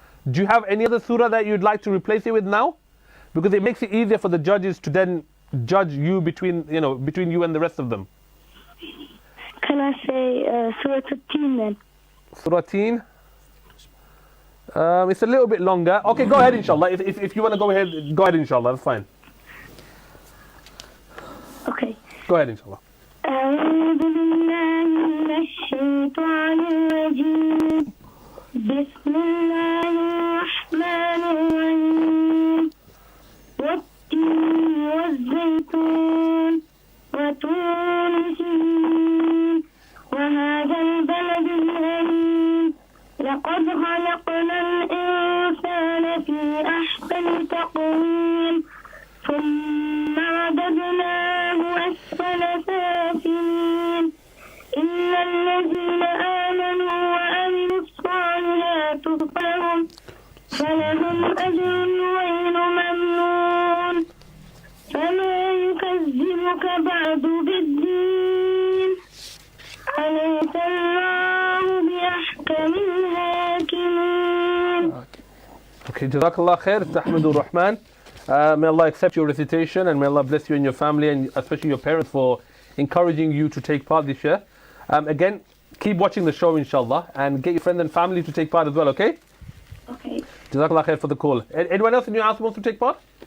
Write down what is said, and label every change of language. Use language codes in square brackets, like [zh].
[en] Do you have any other surah that you'd like to replace it with now? Because it makes it easier for the judges to then judge you between you and the rest of them. Can I say Surah Teen then? Surah Teen? It's a little bit longer. Okay, go ahead, inshallah. If you want to go ahead, inshallah. That's fine. Okay. Go ahead, inshallah. [ar] أعوذ بالله من الشيطان الرجيم بسم الله الرحمن الرحيم والتين والزيتون وطور سينين وهذا البلد الأمين لقد خلقنا الإنسان في أحسن تقويم ثم رددناه أسفل سافلين إن الذين آمنوا وعملوا الصالحات فلهم أجر غير ممنون فما يكذبك بعد بالدين أليس الله بأحكم الحاكمين. [en] Okay, Jazakallah khair, Tahmidur Rahman. May Allah accept your recitation and may Allah bless you and your family and especially your parents for encouraging you to take part this year. Again, keep watching the show, inshallah, and get your friends and family to take part as well, okay? Okay. Jazakallah khair for the call. Anyone else in your house wants to take part?